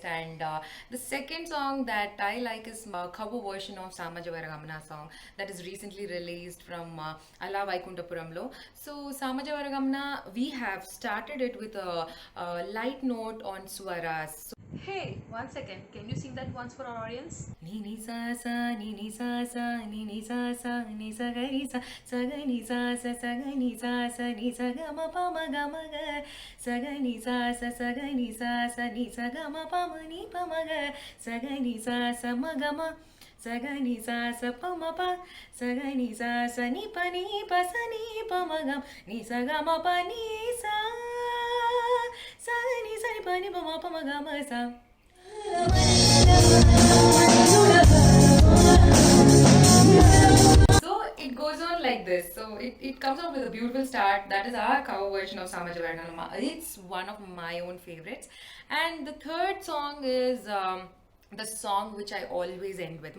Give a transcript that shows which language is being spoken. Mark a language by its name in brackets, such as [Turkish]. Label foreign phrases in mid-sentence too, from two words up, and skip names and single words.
[English] And the second song that I like is a cover version of Samajavaragamana song that is recently released from Ala Vaikuntapuramlo. So Samajavaragamana, we have started it with a light note on swaras. Hey, 1 second. Can you sing that once for our audience? Ni ni sa sa ni ni sa sa ni ni sa sa ni sa ga ni sa ga ni sa ga ni sa ni sa ga ma pa ma ga ma ga sa ga ni sa ga ni sa ni sa ga ma pa ma ni pa ma ga sa ga ni sa ma ga ma sa ga ni sa pa ma pa sa ga ni sa ni pa sa ni pa ma ga ni sa ga ma pa ni sa ni pa ni pa ma ga ma sa. So it goes on like this. So it comes out with a beautiful start. That is our cover version of Samajavaranama. It's one of my own favorites. And the third song is the song which I always end with.